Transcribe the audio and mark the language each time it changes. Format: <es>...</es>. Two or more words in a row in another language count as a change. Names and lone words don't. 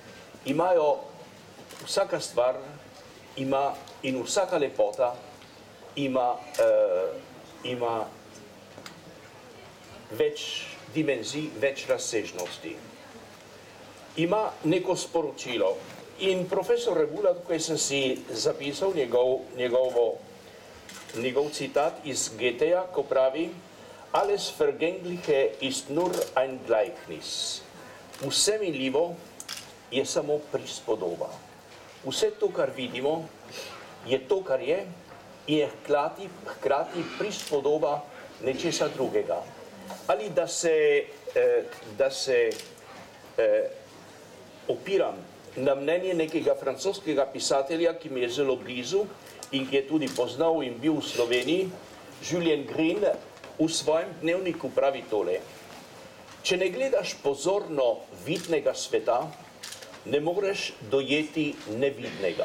<sl>Vsaka stvar ima in vsaka lepota ima več dimenzij, več razsežnosti. Ima neko sporočilo. In profesor Rebula, tukaj sem si zapisal njegov citat iz Goetheja, ko pravi:</sl> <de>Alles Vergängliche ist nur ein Gleichnis.</de> <sl>Vse minljivo je samo prispodoba. Vse to, kar vidimo, je to, kar je, in je hkrati prispodoba nečesa drugega. Ali da se opiram na mnenje nekega francoskega pisatelja, ki mi je zelo blizu in ki je tudi poznal in bil v Sloveniji, Julien Green, v svojem dnevniku pravi tole: Če ne gledaš pozorno vidnega sveta, ne moreš dojeti nevidnega.</sl>